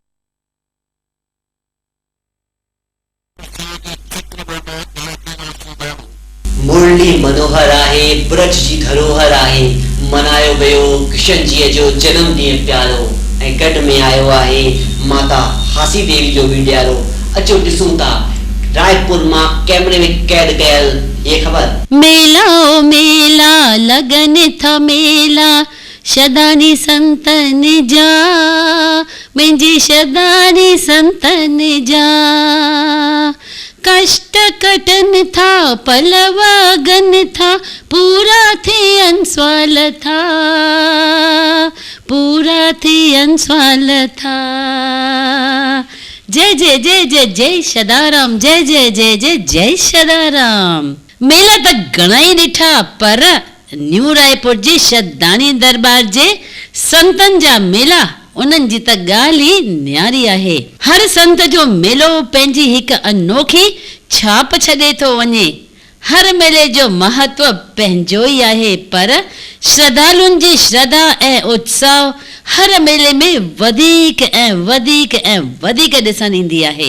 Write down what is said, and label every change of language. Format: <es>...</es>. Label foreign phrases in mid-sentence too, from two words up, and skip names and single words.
<sd>मुरली मनोहर आहे, ब्रज जी धरोहर आहे। मनायो वियो कृष्ण जी जो जन्मॾींहुं प्यारो ऐं गॾ में आयो आहे माता हासी देवी जो बि ॾियारो। अचो ॾिसूं था रायपुर मां कैमरे में कैद कयल ये खबर। मेला ओ मेला लगन था मेला, शदानी संतन जा, मुंहिंजी शदानी संतन जा। कष्ट कटन था पलवागन था, पूरा थियन स्वाल था, पूरा थियन स्वाल था। जय जय जय जय जय सदाराम, जय जय जय जय जय सदाराम। मेला त घणा ई ॾिठा, पर न्यू रायपुर जे शदानी दरबार जे संतन जा मेला उन्हनि जी त ॻाल्हि ई न्यारी आहे। हर संत जो मेलो पंहिंजी हिकु अनोखी छाप छॾे थो वञे। हर मेले जो महत्व पंहिंजो ई आहे, पर श्रद्धालुनि जी श्रद्धा ऐं उत्साह हर मेले में वधीक ऐं वधीक ऐं वधीक ॾिसण ईंदी आहे।</sd>